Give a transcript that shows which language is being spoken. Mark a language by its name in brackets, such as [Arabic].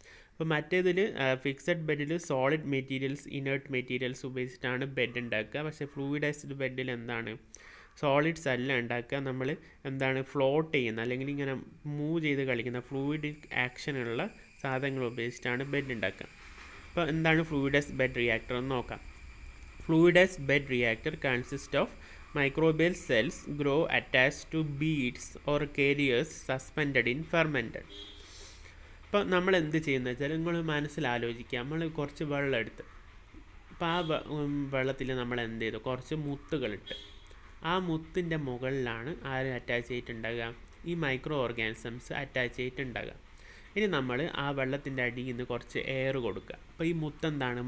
[Malayalam] അപ്പോൾ മറ്റേതിൽ ഫിക്സഡ് ബെഡിൽ solid materials, inert materials ഉപയോഗിച്ചിട്ടാണ് ബെഡ് ഉണ്ടാക്കുക. പക്ഷേ ഫ്ലൂയിഡൈസ്ഡ് ബെഡിൽ എന്താണ്? സോളിഡ്സ് അല്ല ഉണ്ടാക്കുക, നമ്മൾ എന്താണ്? ഫ്ലോട്ട് ചെയ്യുന്ന അല്ലെങ്കിൽ ഇങ്ങനെ മൂവ് ചെയ്ത് കളിക്കുന്ന ഫ്ലൂയിഡിക് ആക്ഷനുള്ള സാധനങ്ങൾ ഉപയോഗിച്ചിട്ടാണ് ബെഡ് ഉണ്ടാക്കുക. അപ്പോൾ എന്താണ് ഫ്ലൂയിഡൈസ്ഡ് ബെഡ് റിയാക്ടർ എന്ന് നോക്കാം. [English] Fluidized bed reactor consist of microbial cells grow attached to beads or carriers suspended in fermented. [Malayalam] അപ്പോൾ നമ്മൾ എന്ത് ചെയ്യുന്നത് വെച്ചാൽ നിങ്ങൾ മനസ്സിലാലോചിക്കുക. നമ്മൾ കുറച്ച് വെള്ളം എടുത്ത്, അപ്പോൾ ആ വെള്ളത്തിൽ നമ്മൾ എന്ത് ചെയ്തു? കുറച്ച് മുത്തുകളിട്ട്, ആ മുത്തിൻ്റെ മുകളിലാണ് ആര് അറ്റാച്ച് ചെയ്തിട്ടുണ്ടാകുക? ഈ മൈക്രോ ഓർഗാനിസംസ് അറ്റാച്ച് ചെയ്തിട്ടുണ്ടാകുക. ഇനി നമ്മൾ ആ വെള്ളത്തിൻ്റെ അടിയിൽ നിന്ന് കുറച്ച് എയർ കൊടുക്കുക. അപ്പോൾ ഈ മുത്തെന്താണ്?